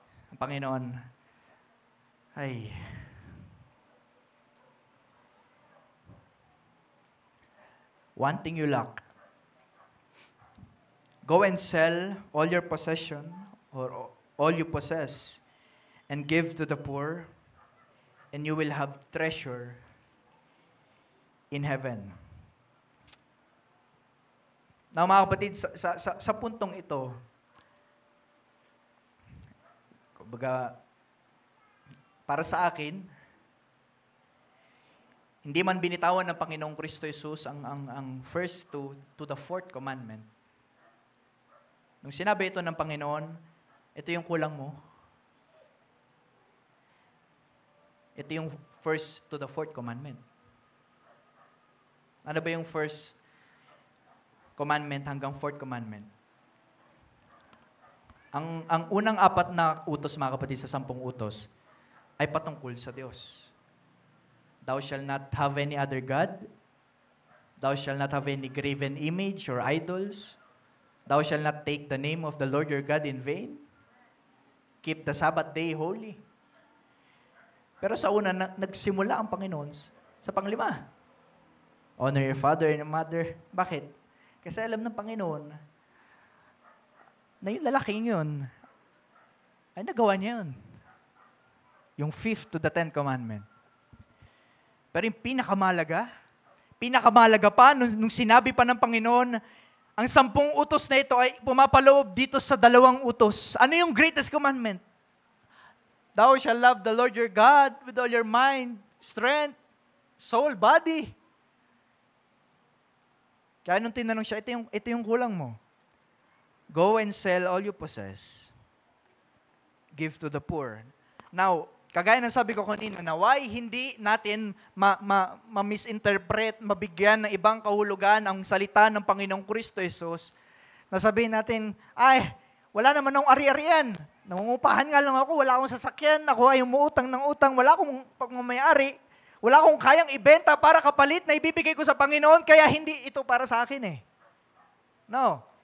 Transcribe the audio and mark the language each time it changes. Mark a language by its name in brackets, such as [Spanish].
[English] Ang Panginoon, ay, one thing you lack. Go and sell all your possession or all you possess and give to the poor, and you will have treasure in heaven. [Filipino] Now, mga kapatid, sa puntong ito, kumbaga, para sa akin, hindi man binitawan ng Panginoong Kristo Jesus ang first to the fourth commandment. Nung sinabi ito ng Panginoon, ito yung kulang mo. Ito yung first to the fourth commandment. Ano ba yung first commandment hanggang fourth commandment? Ang unang 4 na utos, mga kapatid, sa 10 utos, ay patungkol sa Diyos. [English] Thou shalt not have any other God. Thou shalt not have any graven image or idols. Thou shalt not take the name of the Lord your God in vain. [Filipino] Keep the Sabbath day holy. Pero sa una, nagsimula ang Panginoon sa panglima. [English] Honor your father and mother. [Filipino] Bakit? Kasi alam ng Panginoon na yung lalaking yun, ay nagawa niya yun. [English] Yung 5th to the 10th commandment. [Filipino] Pero yung pinakamalaga pa, nung sinabi pa ng Panginoon, ang 10 utos na ito ay pumapaloob dito sa 2 utos. Ano yung greatest commandment? [English] Thou shalt love the Lord your God with all your mind, strength, soul, body. [Filipino] Kaya nung tinanong siya, ito yung kulang mo. [English] Go and sell all you possess. Give to the poor. [Filipino] Now, kagaya ng sabi ko kanina, na why hindi natin ma-misinterpret, mabigyan ng ibang kahulugan ang salita ng Panginoong Kristo Jesus, na sabihin natin, ay, wala naman akong ari-arian. Nangungupahan nga lang ako, wala akong sasakyan, ako ay umuutang ng utang, wala akong pagmamayari, wala akong kayang ibenta para kapalit na ibibigay ko sa Panginoon, kaya hindi ito para sa akin eh. No.